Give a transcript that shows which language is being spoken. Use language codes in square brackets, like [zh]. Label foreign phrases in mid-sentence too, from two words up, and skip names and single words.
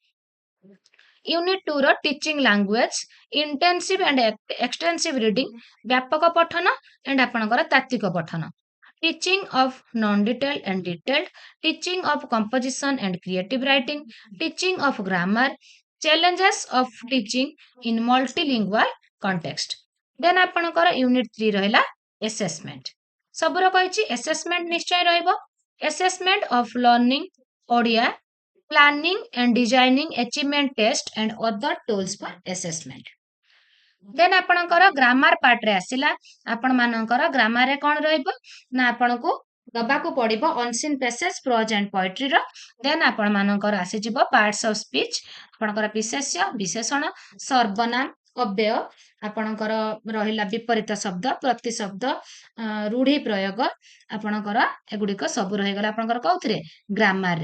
[en] Unit 2's teaching language, intensive and extensive reading, [or] ବ୍ୟାପକ ପଠନ [en] ଏଣ୍ଡ [or] ଆପଣଙ୍କର ତାତ୍ତ୍ୱିକ ପଠନ, [en] teaching of non-detailed and detailed, teaching of composition and creative writing, teaching of grammar, challenges of teaching in multilingual context. [or] ଦେନ୍ ଆପଣଙ୍କର ୟୁନିଟ୍ 3 ରହିଲା ଏସେସମେଣ୍ଟ। ସବୁର କହିଛି ଏସେସମେଣ୍ଟ ନିଶ୍ଚୟ ରହିବ। [en] assessment of learning Odia, planning and designing, achievement test and other tools for assessment. [or] ଦେନ୍ ଆପଣଙ୍କର [en] grammar part [or] ଆସିଲା। ଆପଣମାନଙ୍କର ଗ୍ରାମାରରେ କ'ଣ ରହିବ ନା ଆପଣଙ୍କୁ ଦବାକୁ ପଡ଼ିବ [en] unseen passage, prose and poetry. [or] ଦେନ୍ ଆପଣମାନଙ୍କର ଆସିଯିବ [en] parts of speech, [or] ଆପଣଙ୍କର ବିଶେଷ୍ୟ, ବିଶେଷଣ, ସର୍ବନାମ, ଅବ୍ୟୟ, ଆପଣଙ୍କର ରହିଲା ବିପରୀତ ଶବ୍ଦ, ପ୍ରତିଶବ୍ଦ, ରୂଢ଼ି ପ୍ରୟୋଗ, ଆପଣଙ୍କର ଏଗୁଡ଼ିକ ସବୁ ରହିଗଲା ଆପଣଙ୍କର କୋଉଥିରେ ଗ୍ରାମାରରେ।